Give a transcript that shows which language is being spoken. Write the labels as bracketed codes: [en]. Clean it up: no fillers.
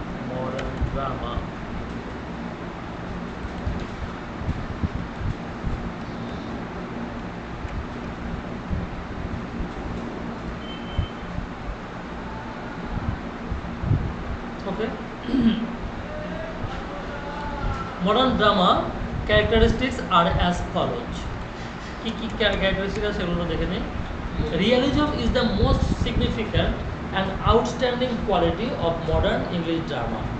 [en] Modern drama modern drama characteristics are as follows. [bn] কি characteristics আছে সেগুলো দেখে নিই। [en] Realism is the most significant and outstanding quality of modern English drama.